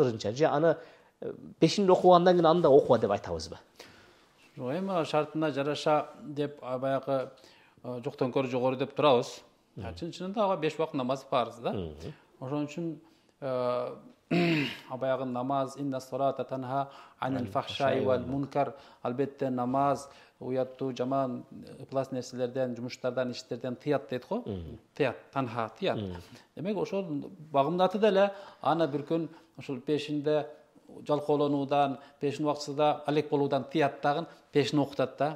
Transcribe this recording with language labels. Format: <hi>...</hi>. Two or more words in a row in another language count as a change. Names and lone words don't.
<ky>Же аны бешинде окугандан кийин анда окуба деп айтабызбы? Жок, эми шартына жараша деп баягы жоктон көрө жогору деп турабыз. Чын-чынында ага 5 убакыт намаз парыз да. Ошон үчүн баягы намаз</ky> <ar>إن الصلاة تنهى عن الفحشاء والمنكر,</ar> <ky>албетте намаз уяттуу жаман ыплас нерселерден, жумуштардан, иштерден тыят дейт го. Тыят, танха, тыят. Демек ошол багымдаты деле аны бир күн ошол пешинде жалкоолонуудан, пешин убактысында алек болуудан тыят дагы пешин окутат да.</ky>